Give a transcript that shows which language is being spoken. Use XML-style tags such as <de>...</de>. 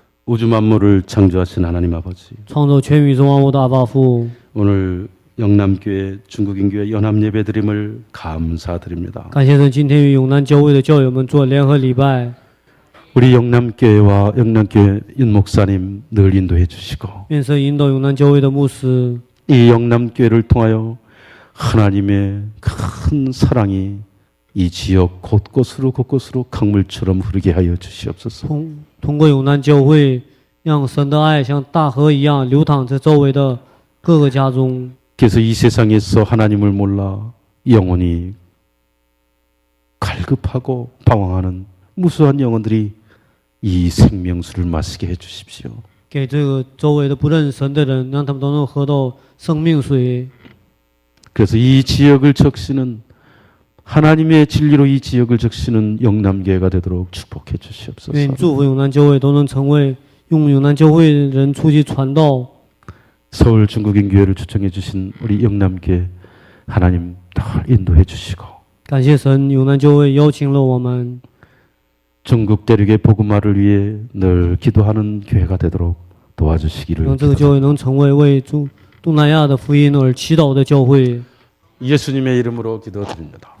<ko>우주 만물을 창조하신 하나님 아버지.</ko> <zh>创造全宇宙万物的阿爸父，</zh> <ko>오늘 영남교회 중국인교회 연합예배드림을 감사드립니다.</ko> <zh>感谢神今天与永南教会的教友们做联合礼拜。</zh> <ko>우리 영남교회와 영남교회 윤 목사님 늘 인도해 주시고</ko> <zh>愿神引导永南教会的牧师，</zh> <ko>이 영남교회를 통하여 하나님의 큰 사랑이 이 지역 곳곳으로 강물처럼 흐르게 하여 주시옵소서.</ko> <zh>通过永南教会，让神的爱像大河一样流淌在周围的各个家中。</zh> <ko>그래서 이 세상에서 하나님을 몰라 영혼이 갈급하고 방황하는 무수한 영혼들이 이 생명수를 마시게 해 주십시오.</ko> <zh>给这个周围的不认识神的人，让他们都能喝到生命水。</zh> <ko>그래서 이 지역을 적시는 하나님의 진리로 이 지역을 적시는 영남교회가 되도록 축복해 주시옵소서.</ko> <zh>愿祝福永南教会都能成为用永南教会人出去传道。</zh> <ko>서울 중국인교회를 초청해 주신 우리 영남교회 하나님 늘 인도해 주시고</ko> <zh>感谢神，永南教会邀请了我们，</zh> <ko>중국 대륙의 복음화를 위해 늘 기도하는 교회가 되도록 도와주시기를</ko> <zh>让这个教会能成为为东南亚的福音而祈祷的教会。</zh> <ko>예수님의 이름으로 기도드립니다.</ko>